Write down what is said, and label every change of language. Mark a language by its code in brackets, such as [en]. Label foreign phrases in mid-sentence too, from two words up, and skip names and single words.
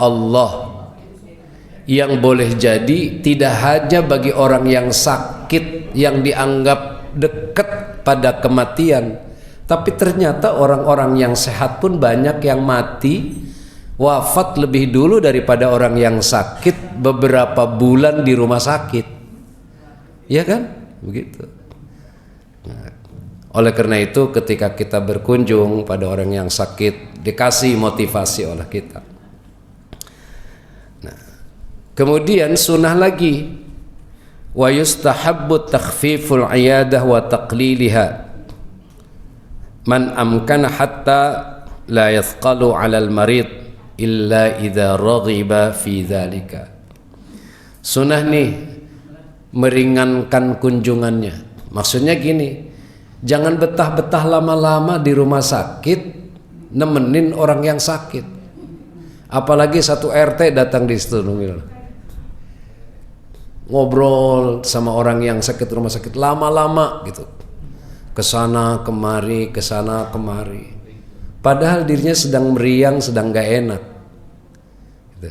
[id] Allah yang boleh jadi tidak hanya bagi orang yang sakit, yang dianggap dekat pada kematian, tapi ternyata orang-orang yang sehat pun banyak yang mati, wafat lebih dulu daripada orang yang sakit beberapa bulan di rumah sakit, ya kan begitu. Oleh karena itu ketika kita berkunjung pada orang yang sakit, dikasih motivasi oleh kita. Nah, kemudian sunnah lagi, [ar] ويستحب تخفيف العيادة وتقليلها ما أمكن حتى لا يثقل على المريض إلا إذا رغب في ذلك. [id] Sunnah nih meringankan kunjungannya. Maksudnya gini, jangan betah-betah lama-lama di rumah sakit nemenin orang yang sakit. Apalagi satu RT datang di situ ngobrol sama orang yang sakit rumah sakit lama-lama gitu, kesana kemari, kesana kemari, padahal dirinya sedang meriang, sedang gak enak gitu.